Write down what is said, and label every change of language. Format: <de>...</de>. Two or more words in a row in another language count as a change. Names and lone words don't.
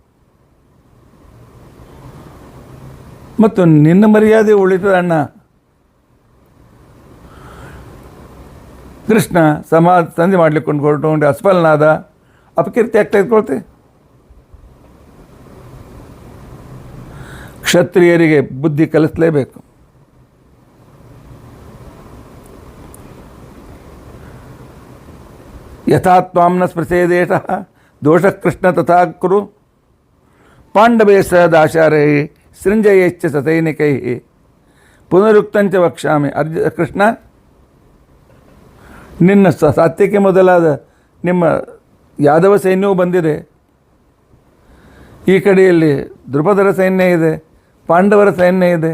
<kn>ಮತ್ತು ನಿನ್ನ ಮರ್ಯಾದೆ ಉಳಿತದ ಅಣ್ಣ. ಕೃಷ್ಣ ಸಂಧಿ ಮಾಡಲಿಕ್ಕೆ ಹೊರಟುಕೊಂಡು ಅಸ್ಫಲನಾದ, ಅಪಕೀರ್ತಿ ಆಗ್ತಾ ಇದ್ಕೊಳ್ತೆ. ಕ್ಷತ್ರಿಯರಿಗೆ ಬುದ್ಧಿ ಕಲಿಸಲೇಬೇಕು.</kn> <sa>ಯಥಾ ತ್ವಾಂನ ಸ್ಪೃಶೇದೇಶ ದೋಷ ಕೃಷ್ಣ ತಥಾ ಕುರು ಪಾಂಡವೇ ಸ ದಾಶಾರೈ ಸೃಂಜಯೇಚ್ಛ ಸಸೈನಿಕೈ ಪುನರುಕ್ತಂಚ ವಕ್ಷ್ಯಾಮಿ.</sa> <kn>ಕೃಷ್ಣ, ನಿನ್ನ ಸಾತ್ವಿಕೆ ಮೊದಲಾದ ನಿಮ್ಮ ಯಾದವ ಸೈನ್ಯವೂ ಬಂದಿದೆ. ಈ ಕಡೆಯಲ್ಲಿ ದೃಪದರ ಸೈನ್ಯ ಇದೆ, ಪಾಂಡವರ ಸೈನ್ಯ ಇದೆ.</kn>